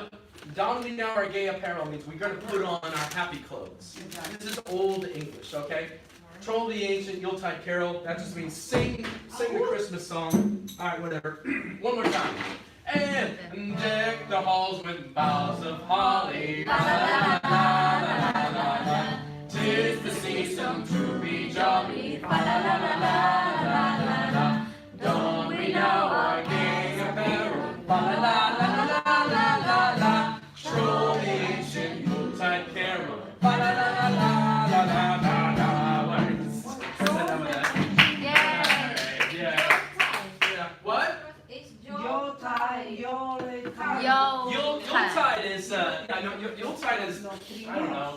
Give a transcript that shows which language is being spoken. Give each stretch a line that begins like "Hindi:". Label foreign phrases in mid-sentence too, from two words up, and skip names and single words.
English: Don we now our gay apparel means we're going to put on our happy clothes. This is old English, okay? Troll the ancient Yuletide carol. That just means sing the Christmas song. All right, whatever. One more time. And deck the halls with boughs of holly. La la la la la la la la. 'Tis the season to be jolly. La la la la la la la la. Don we now our gay apparel. La la la la la la la la. Troll the ancient Yuletide carol. La la la la la la la la la. Yay. Yeah. What? it's Yuletide. Yuletide is Yuletide is I don't know.